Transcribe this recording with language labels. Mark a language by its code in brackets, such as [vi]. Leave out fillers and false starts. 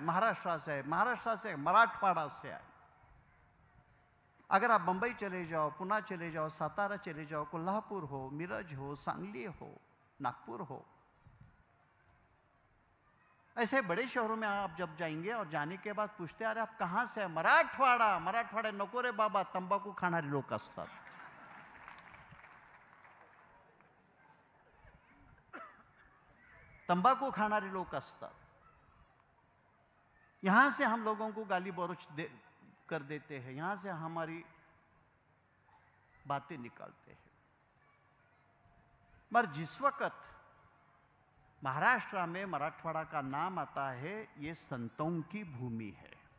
[hi] महाराष्ट्र से है, महाराष्ट्र से, मराठवाड़ा से आए। अगर आप बंबई चले जाओ, पुणे चले जाओ, सातारा चले जाओ, कोल्हापुर हो, मिरज हो, सांगली हो, नागपुर हो, ऐसे बड़े शहरों में आप जब जाएंगे और जाने के बाद पूछते अरे आप कहाँ से? मराठवाड़ा। [mr] मराठवाड़ा नको रे बाबा, तंबाखू खाणारे लोक असतात। तंबाकू खाणारे लोग असतात। [hi] यहां से हम लोगों को गाली गलौज कर देते हैं, यहां से हमारी बातें निकालते हैं। मगर जिस वक्त महाराष्ट्र में मराठवाड़ा का नाम आता है, ये संतों की भूमि है।